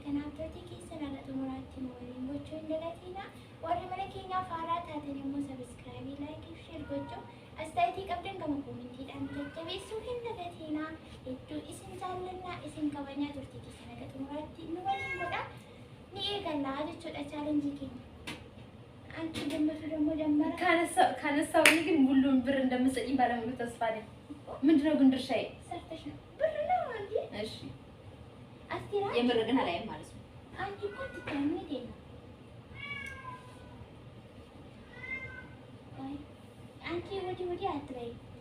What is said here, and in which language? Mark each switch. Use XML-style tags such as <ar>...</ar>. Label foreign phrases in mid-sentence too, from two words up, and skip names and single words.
<om>Kanaaf taatee keessa naga xumuraatti nu waliin gochuu hin dagatiina. Warri mana keenyaaf haaraa taatan immoo</om> <en>sabiskiraabii, laayikii, sheer</en> <om>gochuu astaayitii qabdan gama koomentiidhaan jajjabeessuu hin dagatiina. Hedduu isin jaallannaa isin kabajaa turtii keessa naga xumuraatti nu waliin godha. Ni eegallaa jechuudha chaalenjii keenya.</om> <am>አንቺ ደግሞ ደመረ ካነሳውኝ ግን ሁሉን ብር እንደምትሰጪኝ ባለሙሉ ተስፋ ነኝ። ምንድነው ግን ድርሻዬ? ሰርተሽ ነው ብር ነው እንዴ? እሺ አስቲራ የምር ግን አላየም ማለት ነው። አንቺ እኮ ትታምኚ ነው። አንቺ ወዲ አትበይ።</am>